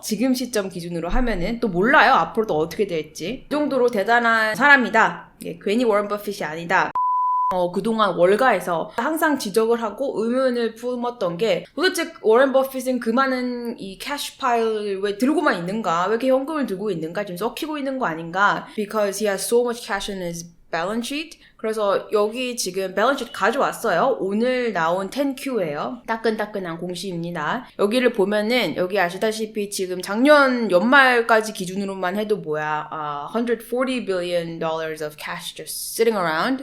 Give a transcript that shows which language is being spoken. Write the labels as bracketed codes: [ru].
[ko] 지금 시점 기준으로 하면은 또 몰라요. 앞으로 또 어떻게 될지. 이 정도로 대단한 사람이다. 괜히 워런 버핏이 아니다. 그동안 월가에서 항상 지적을 하고 의문을 품었던 게 도대체 워런 버핏은 그 많은 이 캐시 파일을 왜 들고만 있는가? 왜 이렇게 현금을 들고 있는가? 지금 썩히고 있는 거 아닌가? [en] Because he has so much cash in his balance sheet. [ko] 그래서 여기 지금 밸런스 가져왔어요. 오늘 나온 10Q예요. 따끈따끈한 공시입니다. 여기를 보면은 여기 아시다시피 지금 작년 연말까지 기준으로만 해도 [en] $140 billion of cash just sitting around.